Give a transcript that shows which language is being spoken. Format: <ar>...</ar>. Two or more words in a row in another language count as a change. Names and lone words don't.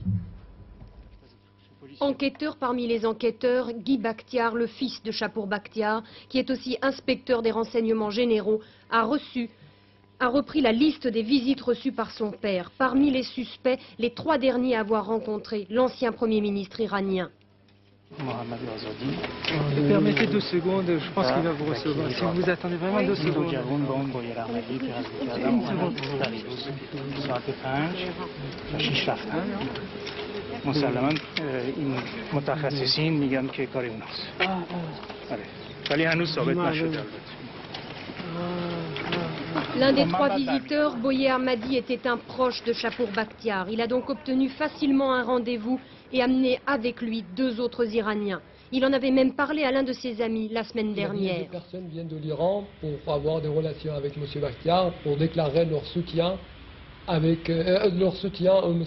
<fr>Enquêteur parmi les enquêteurs, Guy Bakhtiar, le fils de Chapour Bakhtiar, qui est aussi inspecteur des renseignements généraux, a repris la liste des visites reçues par son père. Parmi les suspects, les 3 derniers à avoir rencontré l'ancien Premier ministre iranien. Mohamed Azadi. Permettez 2 secondes, je pense qu'il va vous recevoir. Si vous attendez vraiment 2 secondes.</fr> <fa>مسلما این متخصصین میگن که کار اوناست. آره. ولی هنوز ثابت نشده.</fa> <fr>L'un des 3 visiteurs, Boyer Ahmadi, était un proche de Chapour Bakhtiar. Il a donc obtenu facilement un rendez-vous et amené avec lui 2 autres Iraniens. Il en avait même parlé à l'un de ses amis la semaine dernière. 2 personnes viennent de l'Iran pour avoir des relations avec M. Bakhtiar, pour déclarer leur soutien au M.</fr>